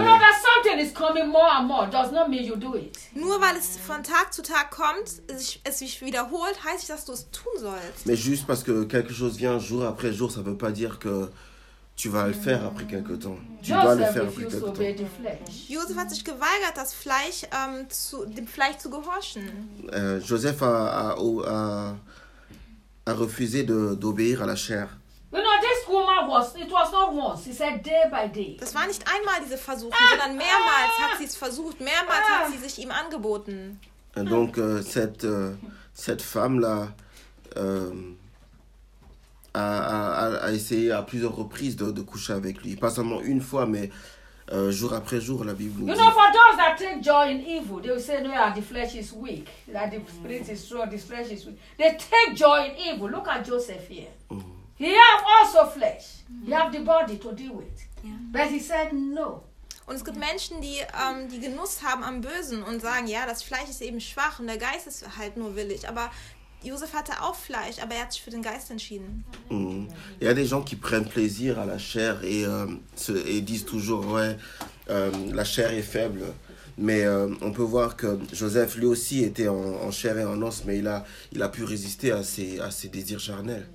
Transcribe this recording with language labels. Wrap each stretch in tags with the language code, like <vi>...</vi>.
<en>You know that something is coming more and more does not mean you do it.</en> <de>Nur weil es von Tag zu Tag kommt, es sich wiederholt, heißt nicht, dass du es tun sollst.</de> <fr>Mais juste parce que quelque chose vient jour après jour, ça ne veut pas dire que tu vas le faire après quelque temps. Tu dois le faire après quelque temps.</fr> <de>Joseph hat sich geweigert, das Fleisch dem Fleisch zu gehorchen.</de> <fr>Joseph a refusé d'obéir à la chair.</fr> <en>You know, this woman was, it was not once, she said day by day.</en> <de>Das war nicht einmal diese Versuche, sondern mehrmals hat sie es versucht, mehrmals hat sie sich ihm angeboten.</de> <fr>Und donc, cette femme-là a essayé à plusieurs reprises de coucher avec lui. Pas seulement une fois, mais jour après jour, la Bible nous dit.</fr> <en>You know, for those that take joy in evil, they will say, no, the flesh is weak, that the spirit is strong, the flesh is weak. They take joy in evil. Look at Joseph here. He have also flesh. Mm-hmm. He have the body to deal with. Yeah. But he said no.</en> <de>Und es gibt Menschen, die die Genuss haben am Bösen und sagen, ja, das Fleisch ist eben schwach und der Geist ist halt nur willig. Aber Josef hatte auch Fleisch, aber er hat sich für den Geist entschieden. Mm.</de> <fr>Il y a des gens qui prennent plaisir à la chair et et disent toujours, ouais, la chair est faible. Mais on peut voir que Joseph, lui aussi, était en chair et en os, mais il a pu résister à ses désirs charnels.</fr>